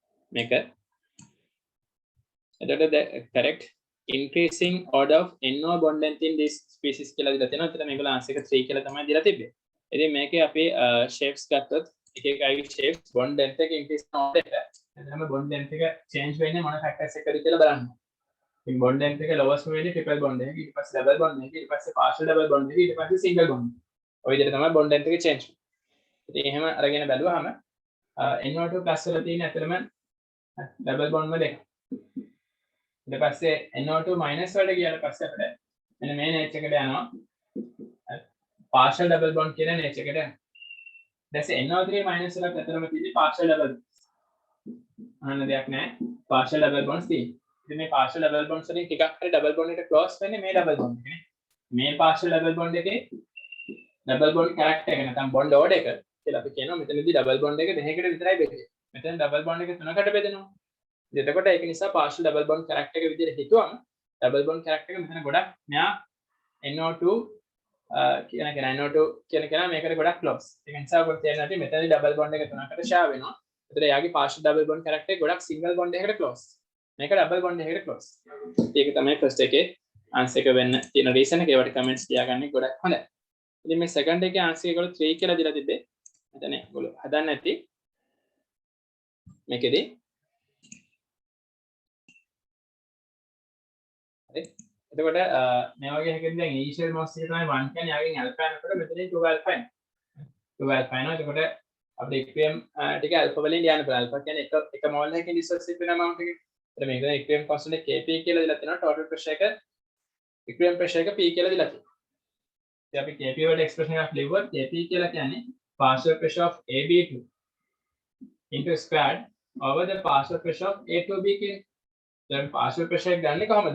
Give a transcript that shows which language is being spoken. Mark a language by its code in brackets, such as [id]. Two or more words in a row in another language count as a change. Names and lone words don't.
[si] මේක එතකොට [en] the correct increasing order of NO bond length in this species [si] කියලා දීලා තියෙනවා. එතන මේගොල්ලෝ ආන්සර් එක 3 කියලා තමයි දීලා තිබ්බේ. ඉතින් මේකේ අපි shapes ගත්තොත් එක එක අයගේ shapes [en] bond length [si] එක increase කරන order එක. එතනම [en] bond length [si] එක change වෙන්නේ මොන factors එකද කියලා බලන්න. ඉතින් [en] bond length [si] එක lowest වෙන්නේ [en] triple bond [si] එක, ඊට පස්සේ [en] double bond [si] එක, ඊට පස්සේ [en] partial double bond [si] එක, ඊට පස්සේ [en] single bond. [si] ඔය විදිහට තමයි [en] bond length [si] එක change වෙන්නේ. ඉතින් එහෙම අරගෙන බැලුවාම NO2 plus වල තියෙන ඇත්තටම [en] double bond [si] වල එක. ඊට පස්සේ NO2 minus වලට ගියාට පස්සේ අපිට මෙන්න මේ nature එකට යනවා [en] partial double bond [si] කියන nature එකට. දැන් NO3 minus වලට ඇත්තටම තියෙන්නේ [en] partial double [si] අහන්න දෙයක් නැහැ. [en] partial double bonds [si] තියෙන්නේ. ඉතින් මේ [en] partial double bonds [si] වලින් ටිකක් හරි [en] double bond [si] එකට close වෙන්නේ මේ [en] double bond [si] එකනේ. මේ [en] partial double bond [si] එකේ [en] double bond character [si] එක නැත්නම් [en] bond order [si] එක කියලා අපි කියනවා. මෙතනදී [en] double bond [si] එක දෙකකට විතරයි බෙදෙන්නේ. මෙතන [en] double bond [si] එක තුනකට බෙදෙනවා. එතකොට ඒක නිසා [en] partial double bond character [si] එක විදිහට හිතුවම [en] double bond character [si] එක මෙතන ගොඩක් මෙයා NO2 කියන කෙනා මේකට ගොඩක් close. ඒක නිසා ඔයගොල්ලෝ තේරෙනවා ඇති මෙතනදී [en] double bond [si] එක තුනකට share වෙනවා. එතකොට එයාගේ [en] partial double bond character [si] එක ගොඩක් [en] single bond [si] එකකට close. මේක [en] double bond [si] එකකට close. ඒක තමයි first එකේ answer එක වෙන්න තියෙන reason එක. ඒවට comments තියාගන්න ගොඩක් හොඳයි. ඉතින් මේ second එකේ answer එක ඒගොල්ලෝ 3 කියලා දීලා තිබ්බේ. මෙතන ඒගොල්ලෝ හදන්න ඇති මේකෙදී එතකොට මේ වගේ එකකින් දැන් [en] initial mass [si] එක තමයි 1 කියන්නේ යාගෙන් alpha යනකොට මෙතනින් 2 alpha එනවා. 2 alpha එනවා. එතකොට අපිට equilibrium ටික alpha වලින් ලියන්න පුළුවන්. alpha කියන්නේ එක mole එකකින් dissociate වෙන amount එක. එතන මේක [en] equilibrium constant Kp [si] කියලා දීලා තියෙනවා. [en] total pressure [si] එක [en] equilibrium pressure [si] එක P කියලා දීලා තියෙනවා. ඉතින් අපි Kp වල expression එකක් ලියුවොත් Kp කියලා කියන්නේ [en] partial pressure of AB2 into squared over the partial pressure of A2B [si] කියන්නේ. දැන් [en] partial pressure [si] එක ගන්නේ කොහමද?